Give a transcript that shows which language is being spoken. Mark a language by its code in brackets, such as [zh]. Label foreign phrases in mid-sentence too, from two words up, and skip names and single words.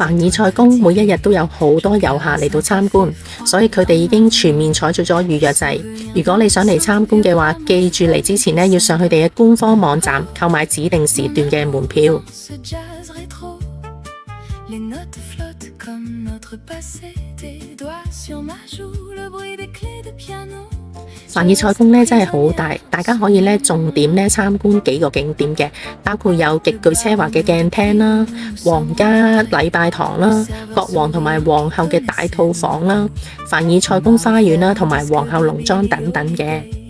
[yue] 凡爾賽宮每一日都有好多遊客嚟到參觀，所以佢哋已經全面採取咗預約制。如果你想嚟參觀嘅話，記住嚟之前要上佢哋嘅官方網站購買指定時段嘅門票。 [fr] comme notre passé, tes doigts sur ma joue, le bruit des clés de piano。 [yue] 凡爾賽宮咧真係好大，大家可以咧重點咧參觀幾個景點嘅，包括有極具奢華嘅鏡廳啦、皇家禮拜堂啦、國王同埋皇后嘅大套房啦、凡爾賽宮花園啦同埋皇后農莊等等嘅。